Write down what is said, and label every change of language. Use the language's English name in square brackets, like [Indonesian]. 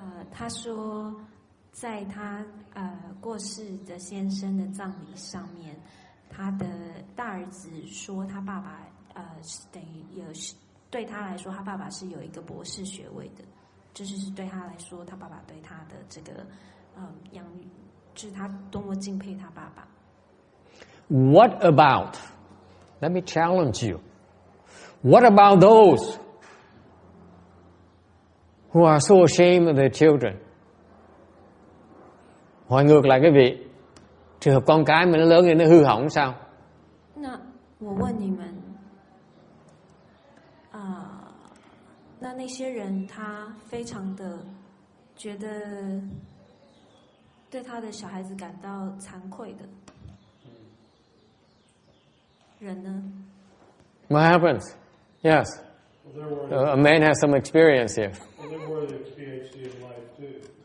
[Chinese] 他说，在他过世的先生的葬礼上面，他的大儿子说，他爸爸等于对他来说，他爸爸是有一个博士学位的，这就是对他来说，他爸爸对他的这个养育，就是他多么敬佩他爸爸。 [English] What about? Let me challenge you. What about those who are so ashamed of their children? [Vietnamese] Hỏi ngược lại cái vị, trường hợp con cái mà nó lớn lên nó hư hỏng sao? [Chinese] 那我问你们，那些人他非常的觉得对他的小孩子感到惭愧的人呢？ [English] What happens? Yes. A man has some experience here. Well, they're worthy of PhD in life too.